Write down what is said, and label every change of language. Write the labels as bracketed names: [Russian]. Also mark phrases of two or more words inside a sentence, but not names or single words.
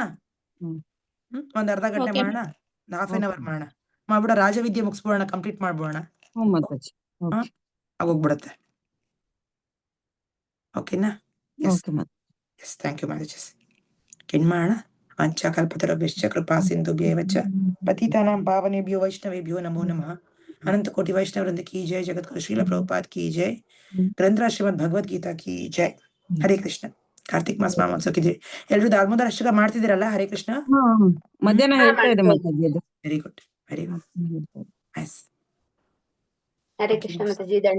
[Kannada] ಒಂದ್ ಅರ್ಧ ಗಂಟೆ ಮಾಡೋಣ, [English] half an hour [Kannada] ಮಾಡೋಣ. ಮಾಡ್ಬಿಡ ರಾಜವಿದ್ಯೆ ಮುಗಿಸ್ಬೋಣ, ಕಂಪ್ಲೀಟ್ ಮಾಡ್ಬೋಣ. ಮಾತಾಜಿ ಆಗೋಗ್ಬಿಡತ್ತೆ. ಓಕೆನಾ? [English] Yes, thank you mataji. ಮಾಡೋಣ. [Sanskrit] ವಂಚಕಲ್ಪತರುಭ್ಯಶ್ಚ ಕೃಪಾ ಸಿಂಧುಭ್ಯೇವ ಚ ಪತಿತಾನಾಂ ಪಾವನೇಭ್ಯೋ ವೈಷ್ಣವೇಭ್ಯೋ ನಮೋ ನಮಃ. [Hindi] अनंत कोटि वैष्णववृंद की जय। जगद्गुरु श्रील प्रभुपाद की जय. ग्रंथराज श्रीमद् भगवद्गीता की जय। हरे कृष्ण. [Kannada] ಕಾರ್ತಿಕ್ ಮಾಸ ಮಹೋತ್ಸವಕ್ಕೆ ಜೈ. ಎಲ್ರು ದಾಮೋದರ ಅಷ್ಟಕ ಮಾಡ್ತಿದ್ದೀರಲ್ಲ? ಹರೇ ಕೃಷ್ಣ. ಮಧ್ಯಾಹ್ನ ಹೇಳ್ತಾ ಇದೆ ಮಾತಾಜಿ ಅದು. [English] Very good, very good. [Kannada] ಹರೇ ಕೃಷ್ಣ ಮಾತಾಜಿ. ದಂಡೋತ್